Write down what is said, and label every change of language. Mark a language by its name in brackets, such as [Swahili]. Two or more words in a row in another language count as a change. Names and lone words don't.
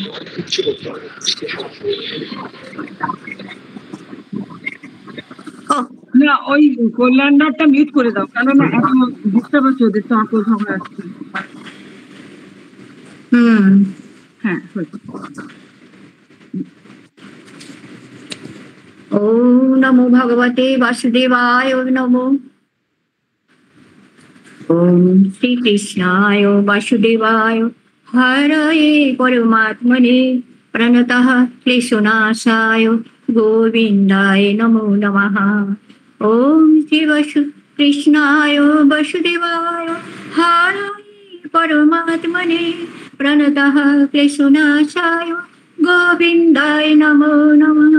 [Bangla] না ওই কল্যাণদারটা মিউট করে দাও, কেননা এত ডিস্টার্ব হচ্ছে ওদের, তো আপন ঝগড়া আসছে। হ্যাঁ হয়েছে। [Sanskrit] ওম নমো ভগবতে বাসুদেবায় নমো। ওম শ্রীকৃষ্ণায় বাসুদেবায় হরয়ে পরমাত্মনে প্রণতঃ ক্লেশনাশায় গোবিন্দায় নমো নমঃ। ওম শ্রী কৃষ্ণায় বাসুদেবায় হরয়ে পরমাত্মনে প্রণতঃ ক্লেশনাশায় গোবিন্দায় নমো নমঃ।